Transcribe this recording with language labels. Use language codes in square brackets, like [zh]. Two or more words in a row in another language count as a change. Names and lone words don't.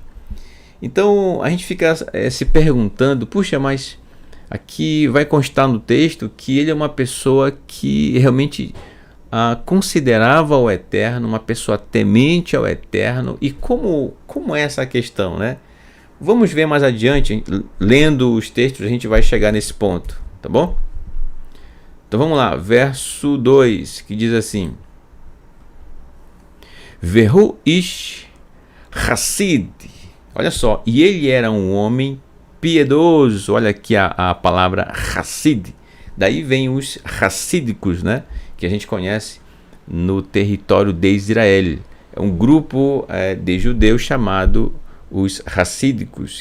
[pt] Então a gente fica se perguntando, puxa, mas aqui vai constar no texto que ele é uma pessoa que realmente considerava o Eterno, uma pessoa temente ao Eterno. E como é essa questão, né? Vamos ver mais adiante, lendo os textos a gente vai chegar nesse ponto, tá bom? Então vamos lá, verso 2, que diz assim: [he] והוא איש חסיד. [pt] Olha só, e ele era um homem piedoso. Olha aqui a palavra Hassid. Daí vem os racídicos, né, que a gente conhece no território de Israel. É um grupo de judeus chamado os racídicos.